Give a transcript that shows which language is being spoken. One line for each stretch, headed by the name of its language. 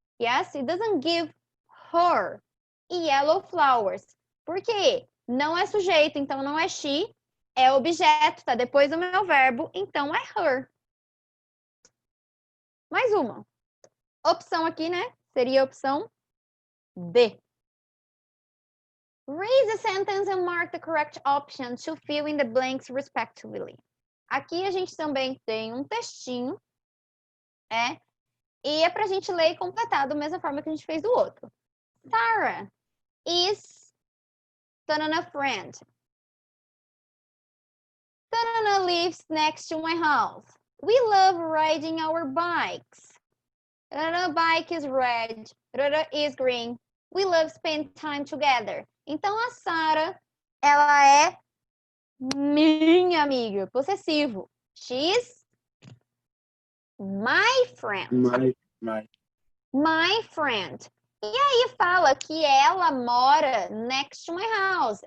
English: Yes, he doesn't give her yellow flowers.
Portuguese: Por quê? Não é sujeito, então não é she. É objeto, tá depois do meu verbo, então é her. Mais uma. Opção aqui, né? Seria a opção D.
English: Read the sentence and mark the correct option to fill in the blanks respectively.
Portuguese: Aqui a gente também tem um textinho, e é para a gente ler e completar da mesma forma que a gente fez do outro.
English: Sarah is a friend. Tanana lives next to my house. We love riding our bikes. Tanana bike is red. Tanana is green. We love spend time together.
Portuguese: Então, a Sarah, ela é minha amiga, possessivo.
English: She's my friend.
Portuguese: My friend. E aí fala que ela mora
English: next to my house.